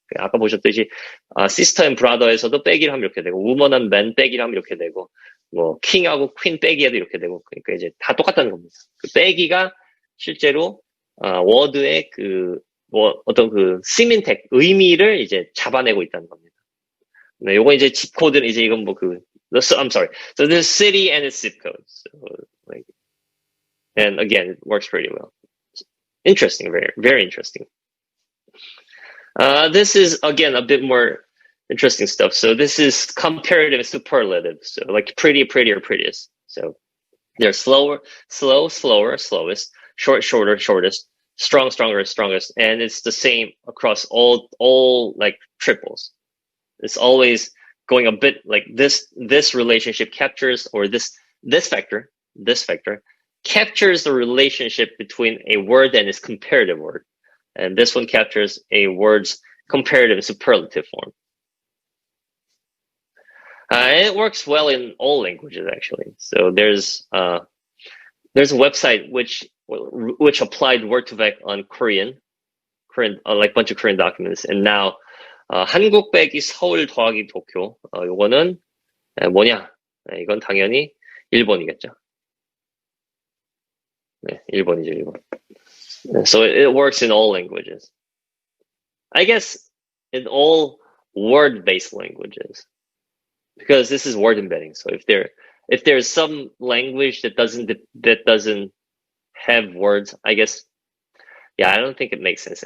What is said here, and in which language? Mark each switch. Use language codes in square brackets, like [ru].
[ko] 아까 보셨듯이 시스터 앤 브라더에서도 빼기를 하면 이렇게 되고, 우먼 앤 맨 빼기를 하면 이렇게 되고, 뭐 킹하고 퀸 빼기에도 이렇게 되고, 그러니까 이제 다 똑같다는 겁니다. 그 빼기가 실제로 워드의 어떤 그 시민텍 의미를 이제 잡아내고 있다는 겁니다. 네, 요거 이제 집 코드는 이제 이건 [en] I'm sorry. So this is city and its zip code. So, and again, it works pretty well. Interesting, very, very interesting. This is, again, a bit more interesting stuff. So this is comparative and superlative. So like pretty, prettier, prettiest. So they're slower, slowest, shorter, shortest, strong, stronger, strongest. And it's the same across all like triples. It's always going a bit like this relationship captures, or this vector captures the relationship between a word and its comparative word. And this one captures a word's comparative and superlative form. And it works well in all languages, actually. So there's a website which applied word2vec on Korean, like bunch of Korean documents. And now [ko] 한국 빼기 서울 더하기 도쿄. 요거는 뭐냐? 이건 당연히 일본이겠죠. 네, 일본이죠, 일본. [en] So it works in all languages. I guess in all word-based languages, because this is word embedding. So if if there's some language that doesn't have words, I guess, yeah, I don't think it makes sense.